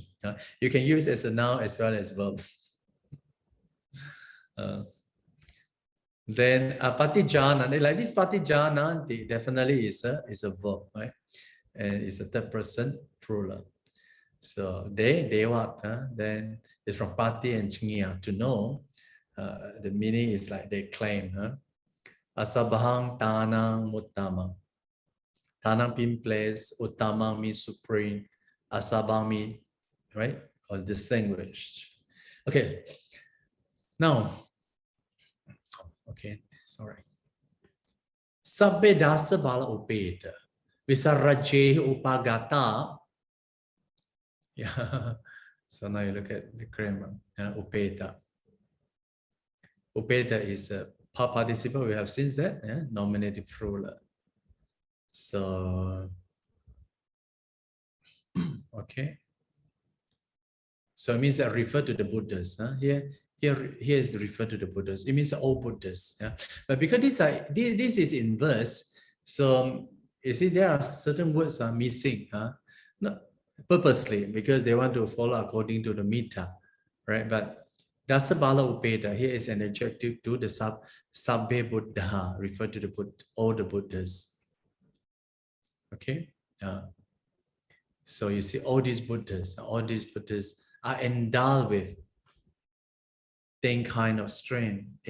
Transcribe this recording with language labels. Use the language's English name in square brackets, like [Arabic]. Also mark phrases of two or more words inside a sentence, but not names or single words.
[English] You can use as a noun as well as verb. Then patijana, like this patijana, definitely is a verb, right? And it's a third person plural. So they what? Then it's from pati and chingya, to know. The meaning is like they claim. [Pali] Asabhang tanang uttamang. [English] Tanang means place, uttamang means supreme, asabhang means, right, or distinguished. Okay. Now, okay, sorry. [Pali] Sabbe dasa bala upeta visarajyehi upagata. [English] Yeah. So now you look at the grammar. Upeta. Upeta is a past participle. We have since that. Nominative plural. So okay. So it means that refer to the Buddhists. Here is referred to the Buddhists. It means all Buddhists. But because this is in verse, so you see there are certain words are missing. Not purposely, because they want to follow according to the meter, right? But [Pali] dasa bala upeta [English] here is an adjective to the [Pali] sabbe Buddha, [English] refer to the all the Buddhas. Okay. So you see all these Buddhas are endowed with 10 kind of strength.